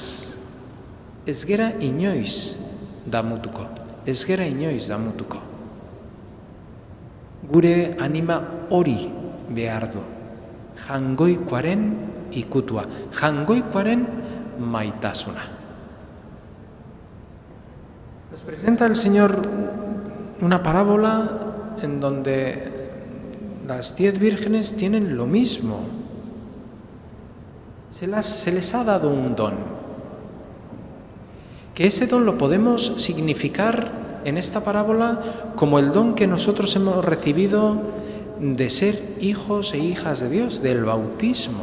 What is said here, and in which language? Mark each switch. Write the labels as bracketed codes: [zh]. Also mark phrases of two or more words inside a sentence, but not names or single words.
[eu] Ez gera inoiz damutuko. Ez gera inoiz damutuko. Gure anima hori behar du. Jangoikoaren ikutua. Jangoikoaren maitasuna. [es] Nos presenta el Señor una parábola en donde las 10 vírgenes tienen lo mismo. Se les ha dado un don. Que ese don lo podemos significar en esta parábola como el don que nosotros hemos recibido de ser hijos e hijas de Dios, del bautismo.